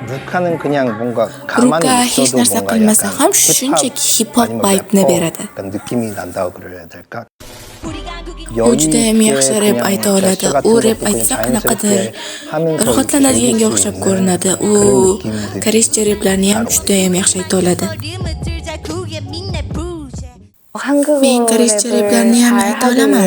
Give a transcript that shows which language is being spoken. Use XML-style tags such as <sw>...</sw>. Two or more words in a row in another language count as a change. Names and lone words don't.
<ko>루카는 그냥 뭔가 가만히</ko> <uz>루카 hech</uz> <ko>있어도</ko> <uz>narsa</uz> <ko>뭔가</ko> <uz>qilmasa</uz> <ko>약간</ko> <uz>ham shunchaki hip-hop</uz> <ko>아니면</ko> <uz>vibe'ni</uz> <ko>래퍼</ko> <uz>beradi.</uz> <ko>약간 느낌이 난다고 그래야 될까?</ko> <uz>U judayam yaxshi rap ayta oladi. U rap aytsa qanaqadir rohatlanadiga o'xshab ko'rinadi. U koreyscha raplarni ham judayam yaxshi ayta oladi. Men koreyscha raplarni ham ayta olaman.</uz>